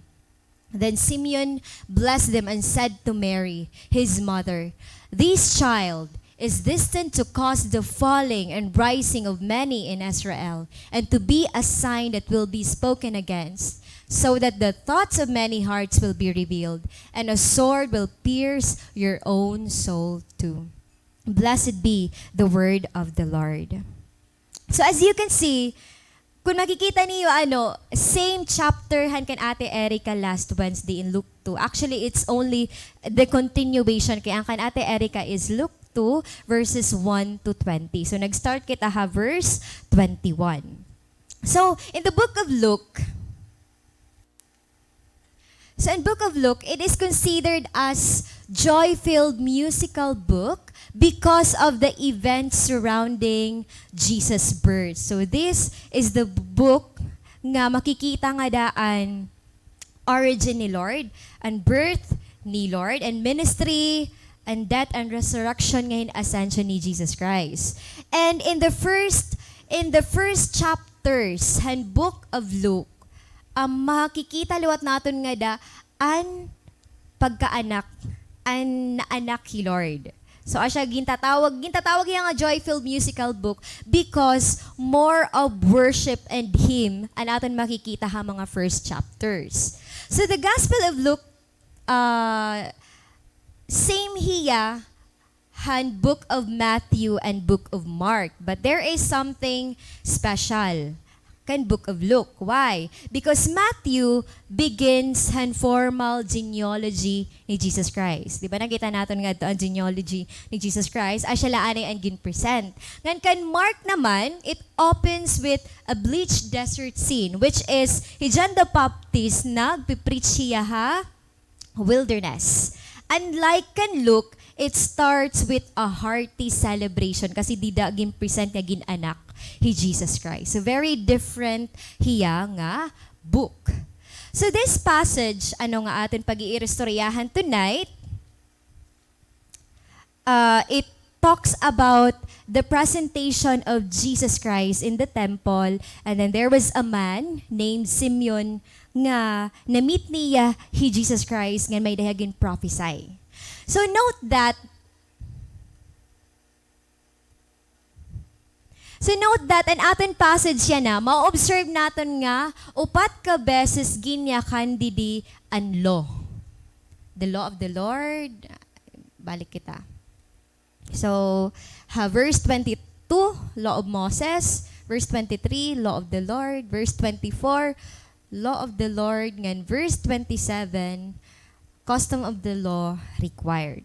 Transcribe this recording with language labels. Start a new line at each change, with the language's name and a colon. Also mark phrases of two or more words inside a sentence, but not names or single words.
English: Then Simeon blessed them and said to Mary, his mother, this child is destined to cause the falling and rising of many in Israel, and to be a sign that will be spoken against, so that the thoughts of many hearts will be revealed, and a sword will pierce your own soul too. Blessed be the word of the Lord. So as you can see,
Waray: kung makikita niyo
English: same chapter
Waray: han kan Ate Erica
English: last Wednesday
Waray: in Luke 2.
English: Actually, it's only the continuation
Waray: kay ang kan Ate Erica
English: is Luke 2 verses 1 to 20.
Waray: So nag-start kita verse 21.
English: So in the book of Luke, it is considered as joy-filled musical book because of the events surrounding Jesus' birth. So this is the book
Waray: nga makikita nga daan
English: origin ni Lord, and birth ni Lord, and ministry, and death and resurrection ngayon ascension ni Jesus Christ. And in the first chapters and book of Luke,
Waray: makikita liwat naton nga da an pagkaanak, an naanak ni Lord.
English: So
Waray: asya gintatawag yung nga
English: joy-filled musical book because more of worship and hymn
Waray: an aton makikita ha mga
English: first chapters. So the Gospel of Luke, same
Waray: hiya han
English: book of Matthew and book of Mark, but there is something special kan book of Luke. Why? Because Matthew begins han formal genealogy ni Jesus Christ.
Filipino: Di ba nakita natin nga ito ang genealogy ni Jesus Christ?
Waray: Asya laanay ang gin-present. Ngan kan Mark naman,
English: it opens with a bleached desert scene, which is John the Baptist
Waray: nagpipreach siya ha
English: wilderness. Unlike kan Luke, it starts with a hearty celebration
Waray: kasi di da gin-present nga gin-anak ni
English: Jesus Christ.
Waray: So
English: very different
Waray: hiya nga book.
English: So this passage,
Waray: ano nga atin pag-iistoryahan
English: tonight, it talks about the presentation of Jesus Christ in the temple, and then there was a man named Simeon
Waray: nga na-meet niya hi
English: Jesus Christ
Waray: nga may dahagin
English: prophesy. So note that
Waray: an aton passage yan na, ma-observe natin nga, upat ka beses ginyakan didi an law.
English: The law of the Lord, balik kita. So, verse 22, law of Moses. Verse 23, law of the Lord. Verse 24, law of the Lord. Ngan verse 27, custom of the law required.